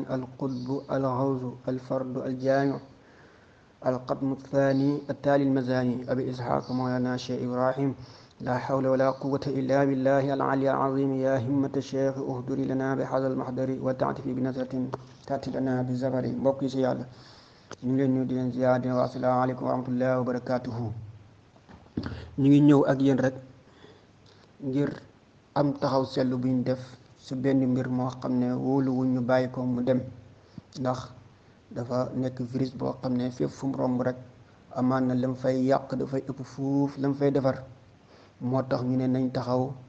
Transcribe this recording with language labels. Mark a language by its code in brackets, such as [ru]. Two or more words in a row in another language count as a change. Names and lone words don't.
[ar] القطب الغوث الفرد الجامع القطم الثاني التالي المزاني أبي إسحاق مولانا شيخ إبراهيم لا حول ولا قوة إلا بالله العلي العظيم يا همة الشيخ اهدري لنا بهذا المحضر وتعتفي بنظرة تأتي لنا بالزفر [wo] mbokki ci Yàlla ñu ngi leen nuyu di leen ziyaar [ar] والسلام عليكم ورحمة الله وبركاته. [wo] ñu ngi ñëw ak yéen rek ngir am taxaw seetlu bu ñu def su benn mbir moo xam ne wóoluwuñ ñu bàyyi ko mu dem ndax dafa nekk virus boo xam ne fépp fu mu romb rek amaan na lam fay yàq dafay ëpp fuuf lam fay defar moo tax ñu ne nañ taxaw